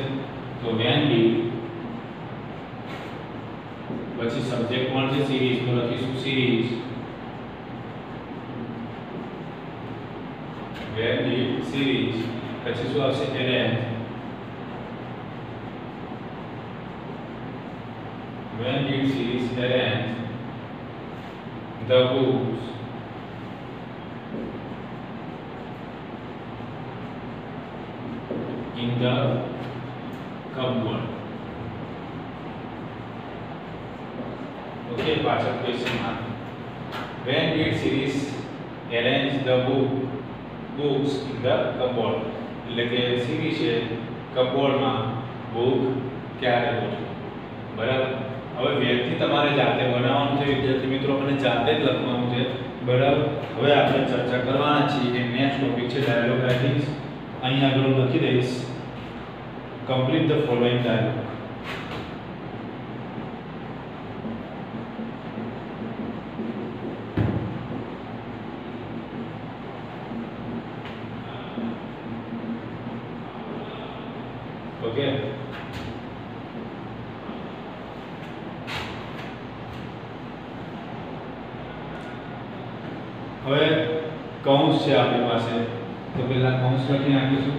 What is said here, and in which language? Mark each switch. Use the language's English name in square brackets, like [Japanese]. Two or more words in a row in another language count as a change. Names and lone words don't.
[Gujarati] તો [English] when b, [Gujarati] પછી સબ્જેક્ટ કોણ છે? સિરીઝ. તો લખીશું સિરીઝ. [English] when b series. [Gujarati] પછી શું આવશે? એરેન્જ. [English] when b series arrange the books. In the cupboard. Okay, [Gujarati] પાછળ ક્વેશ્ચન માં [English] when did series arrange the books in the cupboard? [Gujarati] એટલે કે સિરીઝ છે કપબોર્ડમાં બુક ક્યારે ગોઠવી. બરાબર. હવે વ્યક્તિ તમારે જાતે બનાવવાનું છે વિદ્યાર્થી મિત્રો, અને જાતે જ લખવાનું છે. બરાબર. હવે આપણે ચર્ચા કરવાના છીએ કે [English] next topic [Gujarati] છે [English] dialogue writing. [Gujarati] અહીં આગળ હું લખી દઈશ [English] complete the following dialogue. [Gujarati] Okay. હવે કૌંસ છે આપણી પાસે, તો પહેલા કૌંસ લખી નાખીશું.